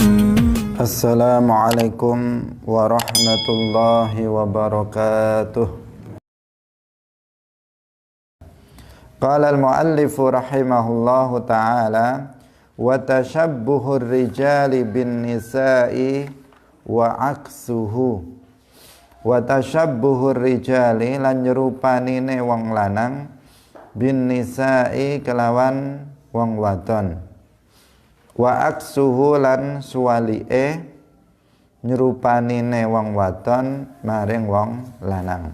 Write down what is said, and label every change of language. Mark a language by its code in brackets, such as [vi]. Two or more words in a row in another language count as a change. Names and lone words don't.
[ar] السلام عليكم ورحمة الله وبركاته. قال المؤلف رحمه الله تعالى: وتشبه الرجال بالنساء وعكسه. وتشبه الرجال [jv] lan nyerupanine wong lanang [ar] بالنساء [jv] kelawan wong wadon. [ar] وعكسه [jv] lan suwalike nyerupanine wong wadon maring wong lanang.